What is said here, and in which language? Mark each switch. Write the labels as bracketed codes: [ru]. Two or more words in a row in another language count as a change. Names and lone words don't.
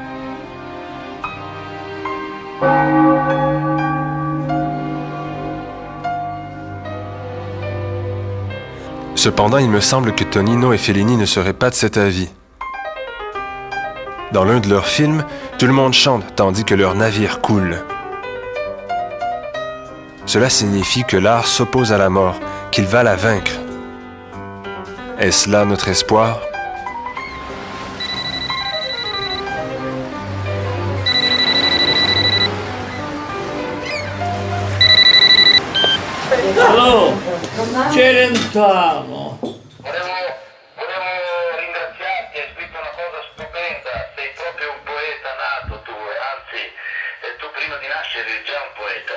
[fr] Cependant, il me semble que Tonino et Fellini ne seraient pas de cet avis. Dans l'un de leurs films, tout le monde chante tandis que leur navire coule. Cela signifie que l'art s'oppose à la mort, qu'il va la vaincre. Est-ce là notre espoir? [it] Allora, Celentano. Volevo ringraziarti, hai scritto una cosa stupenda, sei proprio un poeta nato tu, e anzi, tu prima di nascere eri già un poeta.